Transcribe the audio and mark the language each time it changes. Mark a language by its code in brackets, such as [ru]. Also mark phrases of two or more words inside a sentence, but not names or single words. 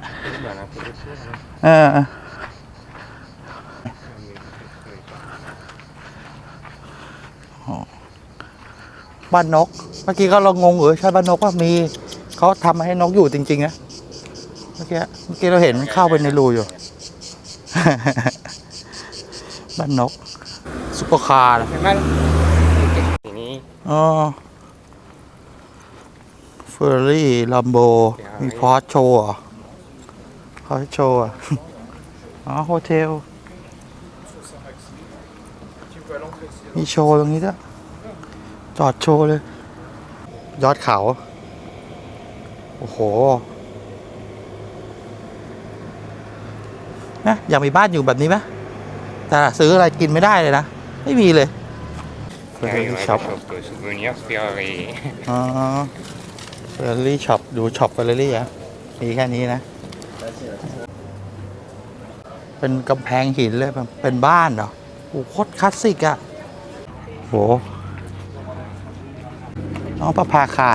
[fr] Bah, un peu de choses, hein. [th] เออ บ้านนก เมื่อกี้ก็เรางงใช่บ้านนกว่ามีเขาทำมาให้นกอยู่จริงๆนะเมื่อกี้เราเห็นมันเข้าไปในรูอยู่ บ้านนกซุปเปอร์คาร์ [fr] C'est mal. Fini. [th] อ๋อเฟอร์รี่ลัมโบมีพอร์ชโชว์เหรอพอร์ชโชว์อ่ะ อ๋อโฮเทลมีโชว์ตรงนี้ด้วยจอดโชว์เลย ยอดเขา โอ้โหนะอยากมีบ้านอยู่แบบนี้ไหมแต่ซื้ออะไรกินไม่ได้เลยนะ ไม่มีเลย [fr] Ah oui, ouais, Shop. des shops, souvenirs, Ferrari. [th] อ๋อเฟอร์รี่ช็อปดูช็อปเฟอร์รี่อ่ะมีแค่นี้นะ เป็นกำแพงหินเลยเป็นบ้านเหรอโอ้โหโคตรคลาสสิกอ่ะโหน้องประภาคาร